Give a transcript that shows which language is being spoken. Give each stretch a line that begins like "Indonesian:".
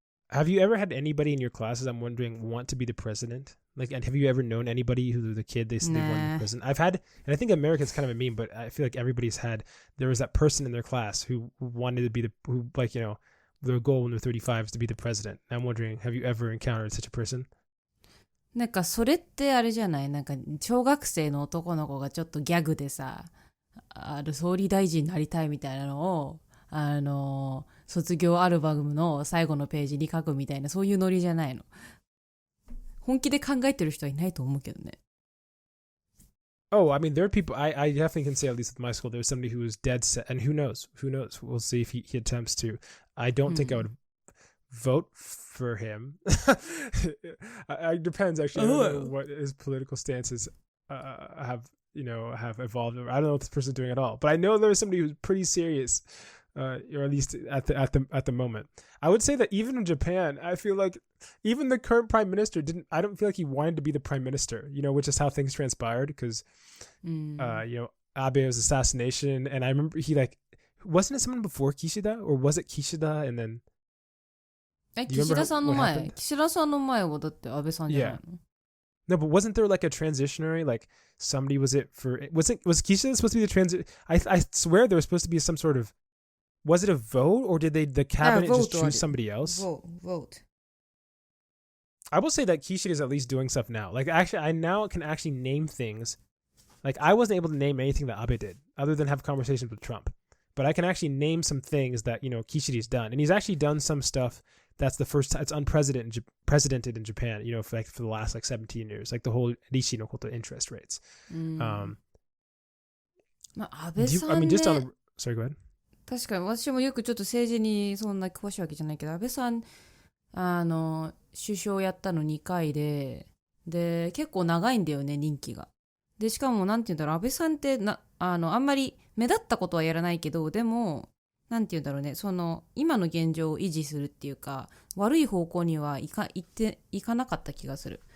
English: Have you ever had anybody in your classes, I'm wondering, want to be the president? Like, and have you ever known anybody who the kid they want to be president? I've had, and I think America's kind of a meme, but I feel like everybody's had, there was that person in their class who wanted to be their goal when they're 35 is to be the president. I'm wondering, have you ever encountered such a person?
Japanese: なんかそれってあれじゃない？なんか小学生の男の子がちょっとギャグでさ、総理大臣になりたいみたいなのを、卒業アルバムの最後のページに書くみたいな、そういうノリじゃないの。本気で考えてる人はいないと思うけどね。
English: Oh, I mean, there are people, I definitely can say, at least with my school, there's somebody who was dead set, and who knows, we'll see if he attempts to. I don't think I would vote for him. It depends, actually. I don't know what his political stances have evolved. I don't know what this person's doing at all, but I know there was somebody who's pretty serious, or at least at the moment. I would say that even in Japan, I feel like even the current prime minister I don't feel like he wanted to be the prime minister, which is how things transpired, because Abe's assassination, and I remember wasn't it someone before Kishida, or was it Kishida and then
Japanese: 岸田さんの前はだって安倍さんじゃないの？
English: No, but wasn't there like a transitionary, like somebody was Kishida supposed to be the transit? I swear there was supposed to be some sort of, was it a vote, or did the cabinet just choose somebody else? Vote. I will say that Kishida is at least doing stuff now. Like, actually, I now can actually name things. Like, I wasn't able to name anything that Abe did, other than have conversations with Trump. But I can actually name some things that, Kishida's done. And he's actually done some stuff that's the first time, it's unprecedented in Japan, for the last 17 years, like the whole Rishi no koto interest rates.
Japanese: 安倍さんね、
English: I mean, just on a, sorry, go ahead.
Japanese: 確かに私もよくちょっと政治にそんな詳しいわけじゃないけど、安倍さん首相やったの2回で結構長いんだよね、任期が。でしかもなんていうんだろう、安倍さんってあんまり目立ったことはやらないけど、でもなんていうんだろうね、その今の現状を維持するっていうか、悪い方向にはいかなかった気がする。